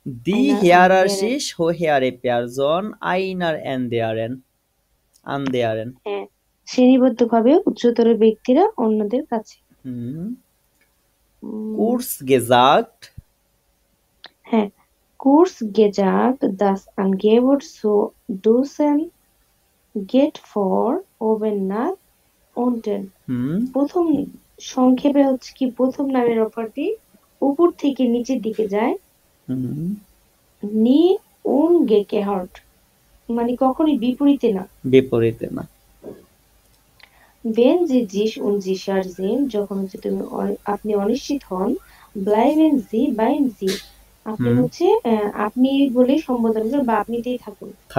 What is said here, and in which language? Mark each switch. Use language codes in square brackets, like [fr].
[de] দি হিয়ারারশিস হোহের পেয়ারজন আইনার আন্দেয়ারেন। [bn] হ্যাঁ, শ্রেণীবদ্ধভাবে উচ্চতর ব্যক্তিরা অন্যদের কাছে। [de] Kurz gesagt, হ্যাঁ, kurz gesagt, das Angebot zu duzen geht vor oben nach unten. [bn] প্রথম সংক্ষেপে হচ্ছে কি, প্রথম নামের অফারটি উপর থেকে নিচের দিকে যায়। নি umgekehrt, মানে কখনোই বিপরীতে না। [de] Wenn Sie sich unsicher sind, [bn] যখন হচ্ছে আপনি অনিশ্চিত হন, [de] bleiben Sie beim Sie, [bn] আপনি হচ্ছে আপনি বলে সম্বোধন করুন বা আপনিতেই থাকুন।